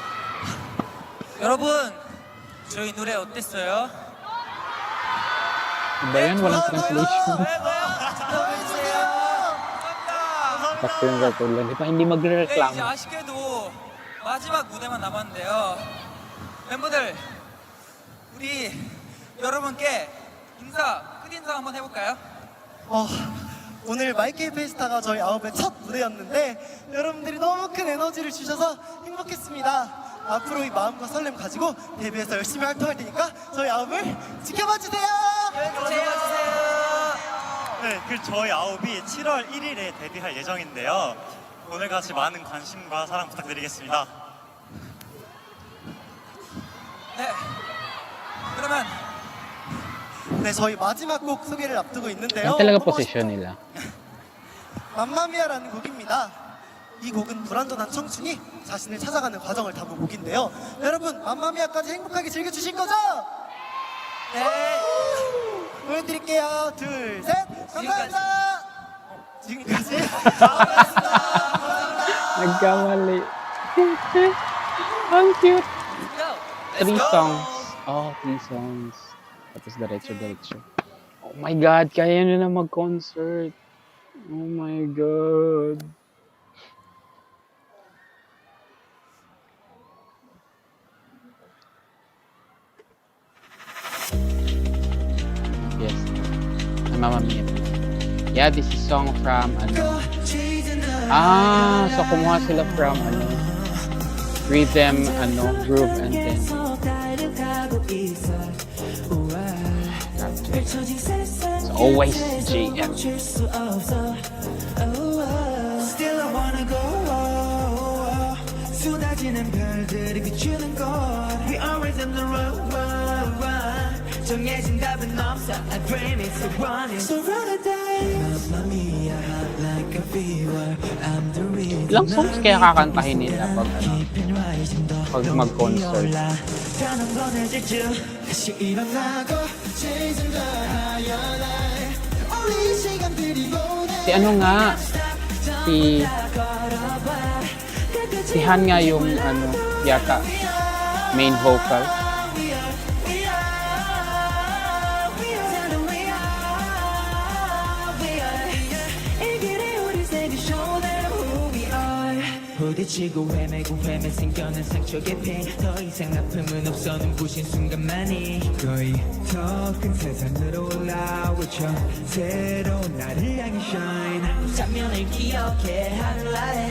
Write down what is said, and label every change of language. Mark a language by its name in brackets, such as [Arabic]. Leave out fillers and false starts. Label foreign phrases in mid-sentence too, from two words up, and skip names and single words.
[Korean] 여러분, 저희 노래 어땠어요? [Filipino] Iba yan, walang translation. [Korean] 감사합니다. [Filipino] Sakto yung katulad. Di ba hindi [Korean] 네, 이제 [Filipino] magre-reklamo? [Korean] 아쉽게도 마지막 무대만 남았는데요. 멤버들, 우리 여러분께 끝인사 한번 해볼까요? 오늘 마이케이 페스타가 저희 아홉의 첫 무대였는데 여러분들이 너무 큰 에너지를 주셔서 행복했습니다. 앞으로 이 마음과 설렘 가지고 데뷔해서 열심히 활동할 테니까 저희 아홉을 지켜봐 주세요. 네, 그 저희 아홉이 7월 1일에 데뷔할 예정인데요. 오늘같이 많은 관심과 사랑 부탁드리겠습니다. 네. 그러면 네, 저희 마지막 곡 소개를 앞두고 있는데요. [Filipino] Yan talaga [Korean] 너무 [Filipino] posisyon nila. [Korean] 맘마미아라는 곡입니다. 이 곡은 불완전한 청춘이 자신을 찾아가는 과정을 담은 곡인데요. 여러분, 맘마미아까지 행복하게 즐겨주실 거죠? 네. 보여드릴게요. 둘, 셋. 감사합니다. 지금까지. 감사합니다. [Filipino] Nagkamali. Ang cute. [English] 3 songs. Oh, 3 songs. [Filipino] Tapos diretso-diretso. [English] Oh my God, [Filipino] kaya nyo na mag-concert. [English] Oh my God. Yes. Mamma Mia. Yeah, this is song from ano. [Filipino] So kumuha sila from ano. Rhythm, ano, [English] groove and then. It's always JM. Still I wanna go. [Korean] 쏟아지는 별들이 비추는 곳. [English] We always on the road. [Korean] 정해진 답은 없어. [English] I promise to run it. So run a day. [Italian] Mamma mia, [English] hot like a fever. I'm the reason. [Filipino] Ilang songs kaya kakantahin nila pag ano, pag mag-concert? [Korean] 다른 거는 질주. 다시 일어나고 [English] chasing the higher life. [Korean] 우리 시간들이 보내. [Filipino] Si ano nga, si Han nga yung ano, yata, main vocal. [Korean] 부딪히고 헤매고 생겨난 상처 깊이 더 이상 아픔은 없어 눈부신 순간만이 거의 더 큰 세상으로 올라오죠 새로운 나를 향해 shine 장면을 기억해 하늘 아래